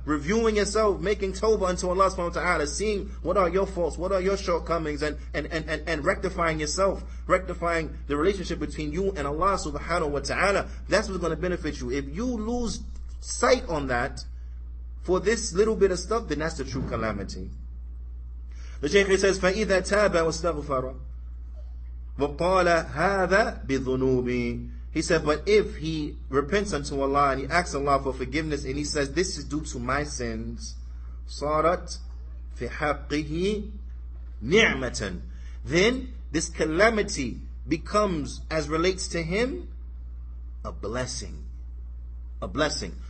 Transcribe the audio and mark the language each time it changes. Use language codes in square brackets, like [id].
[en] Reviewing yourself, making tawbah unto Allah subhanahu wa ta'ala, seeing what are your faults, what are your shortcomings, and rectifying yourself, rectifying the relationship between you and Allah subhanahu wa ta'ala. That's what's going to benefit you. If you lose sight on that for this little bit of stuff, then that's the true calamity. The Shaykh says, [ar] فَإِذَا تَابَ وَاسْتَغْفَرَ وَقَالَ هَذَا بِذُنُوبِ. [en] He said, but if he repents unto Allah and he asks Allah for forgiveness and he says, this is due to my sins, [ar] صارت في حقه نعمة. [en] Then this calamity becomes, as relates to him, a blessing. A blessing.